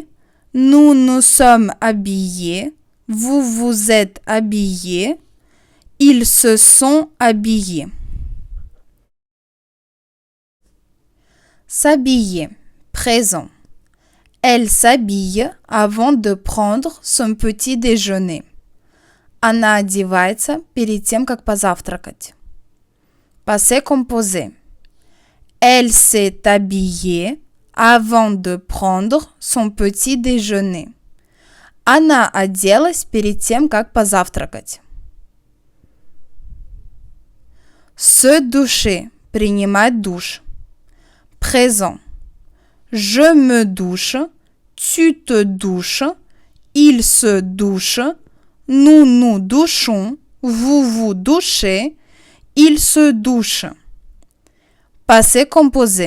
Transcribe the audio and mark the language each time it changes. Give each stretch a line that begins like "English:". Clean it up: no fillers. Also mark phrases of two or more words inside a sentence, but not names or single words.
French: Nous nous sommes habillés. Vous vous êtes habillés. Ils se sont habillés. S'habiller. Présent. Elle s'habille avant de prendre son petit déjeuner.
Russian: Она одевается перед тем, как позавтракать.
French: Passé composé. Elle s'est habillée avant de prendre son petit déjeuner.
Russian: Она оделась перед тем, как позавтракать.
French: Se doucher,
Russian: принимать душ.
French: Présent. Je me douche. Tu te douches. Il se douche. Nous nous douchons. Vous vous douchez. Il se douche. Passé composé.